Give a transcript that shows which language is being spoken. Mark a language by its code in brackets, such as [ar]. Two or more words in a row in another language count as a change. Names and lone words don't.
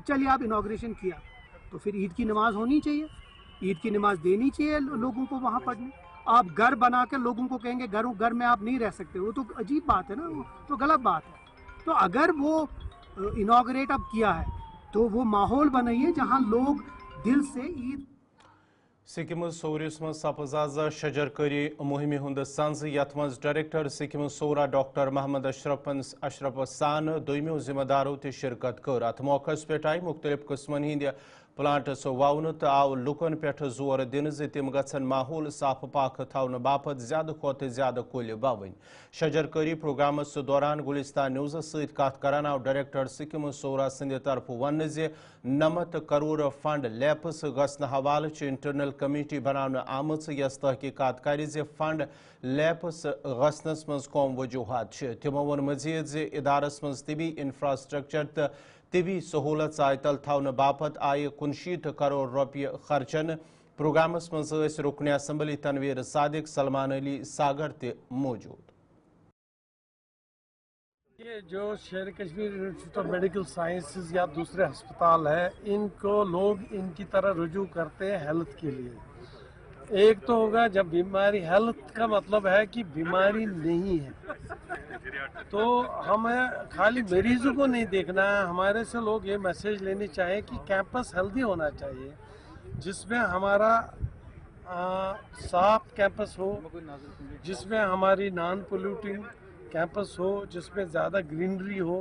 [hi] चलिए आप इनॉग्रेशन किया तो फिर ईद की नमाज होनी चाहिए, ईद की नमाज देनी चाहिए लोगों को वहाँ पढ़ने। आप घर बना कर लोगों को कहेंगे घर में आप नहीं रह सकते, वो तो अजीब बात है ना, वो तो गलत बात है। तो अगर वो इनॉग्रेट अब किया है तो वो माहौल बनाइए जहाँ लोग दिल से ईद। [ks] सिक्किम सोरिस मज सपज आज शजरकारी मुहिम हुंद संज यथ मज डायरेक्टर सिक्किम सोरा डॉक्टर मोहम्मद अशरफ सान दोयमो जिम्मेदारों ते शिरकत कर। अत मौकस पे आई मुख्तलिफ किस्मन हिंद प्लांट्स वावन तो आव लुकन पे जोर दिन तम गन माहौल साफ पाक थवन बापत ज्यादा खोत ज्यादा कुल बवन। शजरकारी प्रोग्रामस दौरान गुलिस्तान न्यूज़ सत कत करान आव डायरेक्टर सिक्किम सोरा सिंद तरफ वन 90 करोड़ [en] fund lapse [ks] गसन हवाले [en] internal committee [ks] बनाने आमच यस तहकीकात कर [en] fund lapse [ks] गसनस मज कौम वजूहत। तमो वोन मजीद इदारस मज तिबी इंफ्रास्ट्रक्चर तो तिबी सहूलत आयतल थवन बापत आय 69 करोड़ रुपये खर्चन। प्रोग्रामस मज रुकन असम्बली तनवीर सादिक सलमान अली सागर ते मौजूद। [hi] ये जो शेर कश्मीर इंस्टीट्यूट ऑफ मेडिकल साइंसेज या दूसरे अस्पताल है, इनको लोग इनकी तरह रुजू करते हैं हेल्थ के लिए। एक तो होगा जब बीमारी, हेल्थ का मतलब है कि बीमारी नहीं है, तो हमें खाली मरीजों को नहीं देखना है, हमारे से लोग ये मैसेज लेने चाहिए कि [en] campus healthy [hi] होना चाहिए, जिसमें हमारा साफ कैंपस हो, जिसमें हमारी [en] non polluting campus [hi] हो, जिसमें ज़्यादा ग्रीनरी हो।